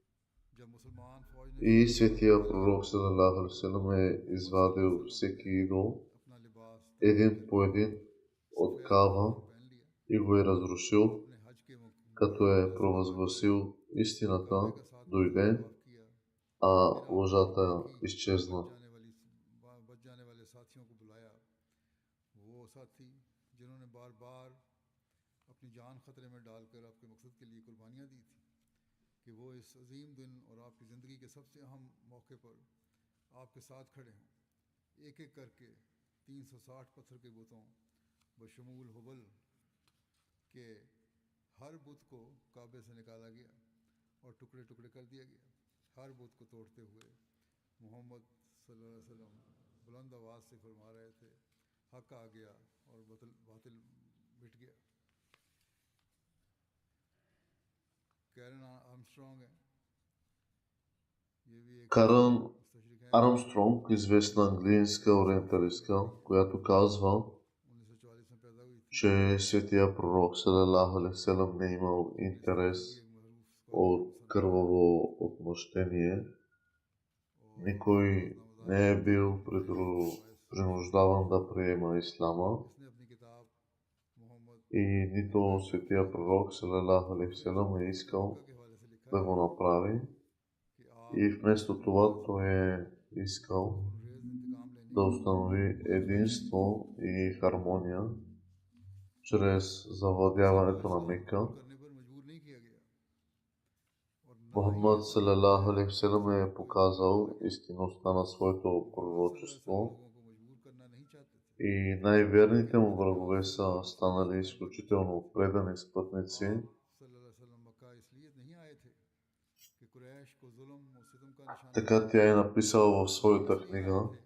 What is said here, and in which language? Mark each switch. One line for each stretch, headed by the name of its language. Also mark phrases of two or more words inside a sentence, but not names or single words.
Bulgarian: и светия пророк
Arabic: صلى الله عليه وسلم
Bulgarian: е извадил всеки идол един по един от Каба и го е разрушил, като е провъзгласил: истината дойде, а лъжата изчезна.
Urdu: کہ وہ اس عظیم دن اور آپ کی زندگی کے سب سے اہم موقع پر آپ کے ساتھ کھڑے ہوں، ایک ایک کر کے 360 پتھر کے بتوں بشمول حبل کے ہر بت کو کعبے سے نکالا گیا اور ٹکڑے ٹکڑے کر دیا گیا. ہر بت کو توڑتے ہوئے محمد
Arabic: صلی اللہ علیہ وسلم
Urdu: بلند آواز سے فرما رہے تھے: حق آ گیا اور باطل مٹ گیا.
Bulgarian: Карен Армстронг, известна английска ориенталистка, която казва, че светия пророк
Arabic: صلى الله عليه وسلم
Bulgarian: не имал интерес от кърваво отмъщение. Никой не е бил принуждаван да приема ислама и нито светия пророк
Arabic: صلى الله عليه وسلم
Bulgarian: е искал да го направи. И вместо това той е искал да установи единство и хармония чрез завладяването на Мека. Мухаммад
Arabic: صلى الله عليه وسلم
Bulgarian: е показал истинността на своето пророчество и най-верните му врагове са станали изключително предани спътници. Така тя е написала в своята книга: